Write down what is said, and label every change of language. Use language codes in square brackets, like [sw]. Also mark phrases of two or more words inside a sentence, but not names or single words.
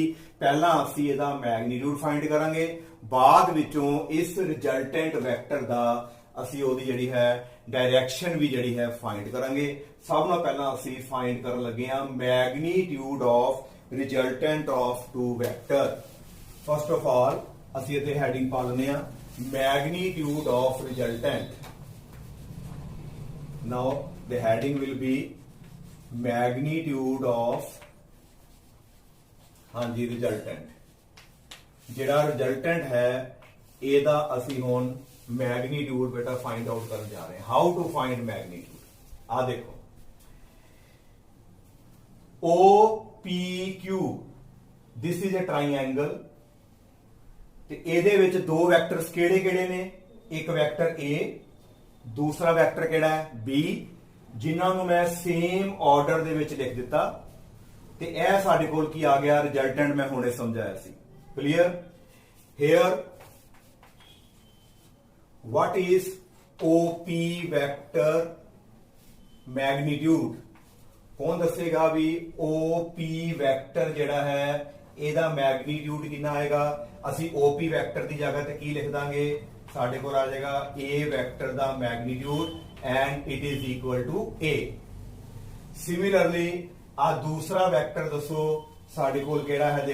[pa] ਪਹਿਲਾਂ ਅਸੀਂ ਇਹਦਾ ਮੈਗਨੀਟਿਊਡ ਫਾਈਂਡ ਕਰਾਂਗੇ, ਬਾਅਦ ਵਿੱਚੋਂ ਇਸ [en] resultant vector [pa] ਦਾ ਅਸੀਂ ਉਹਦੀ ਜਿਹੜੀ ਹੈ ਡਾਇਰੈਕਸ਼ਨ ਵੀ ਜਿਹੜੀ ਹੈ ਫਾਈਂਡ ਕਰਾਂਗੇ। ਸਭ ਤੋਂ ਪਹਿਲਾਂ ਅਸੀਂ ਫਾਈਂਡ ਕਰਨ ਲੱਗੇ ਹਾਂ [en] magnitude of resultant of two vector. first of all [pa] ਅਸੀਂ ਇੱਥੇ ਹੈਡਿੰਗ ਪਾ ਲੈਂਦੇ ਹਾਂ [en] magnitude of resultant. ਨਾਓ the heading will be magnitude of ਹਾਂਜੀ ਰਿਜ਼ਲਟੈਂਟ। [pa] ਜਿਹੜਾ ਰਿਜ਼ਲਟੈਂਟ ਹੈ ਇਹਦਾ ਅਸੀਂ ਹੁਣ ਮੈਗਨੀਟਿਊਡ ਬੇਟਾ [en] find out [pa] ਕਰਨ ਜਾ ਰਹੇ ਹਾਂ। [en] how to find magnitude, [pa] ਆ ਦੇਖੋ [en] OPQ, this is a triangle. [pa] ते ਇਹਦੇ ਵਿੱਚ ਦੋ ਵੈਕਟਰਸ ਕਿਹੜੇ ਕਿਹੜੇ ਨੇ? ਇੱਕ ਵੈਕਟਰ A, ਦੂਸਰਾ ਵੈਕਟਰ ਕਿਹੜਾ ਹੈ B, ਜਿਨ੍ਹਾਂ ਨੂੰ ਮੈਂ [en] same order [pa] ਦੇ ਵਿੱਚ ਲਿਖ ਦਿੱਤਾ ਤੇ ਇਹ ਸਾਡੇ ਕੋਲ ਕੀ ਆ ਗਿਆ? [en] ਰਿਜ਼ਲਟੈਂਟ [pa] ਮੈਂ ਹੁਣੇ ਸਮਝਾਇਆ ਸੀ। [en] clear? here what is OP vector magnitude? [pa] ਕੌਣ ਦਸੇਗਾ ਭੀ OP ਵੈਕਟਰ ਜਿਹੜਾ ਹੈ ਇਹਦਾ ਮੈਗਨੀਟਿਊਡ ਕਿੰਨਾ ਆਏਗਾ? ਅਸੀਂ OP ਵੈਕਟਰ ਦੀ ਜਗ੍ਹਾ ਤੇ ਕੀ ਲਿਖ ਦਾਂਗੇ? ਸਾਡੇ ਕੋਲ ਆ ਜਾਏਗਾ A ਵੈਕਟਰ ਦਾ ਮੈਗਨੀਟਿਊਡ [en] and it is equal to A. [pa] ਸਿਮਿਲਰਲੀ ਆ ਦੂਸਰਾ ਵੈਕਟਰ ਦੱਸੋ ਸਾਡੇ ਕੋਲ ਕਿਹੜਾ ਹੈ?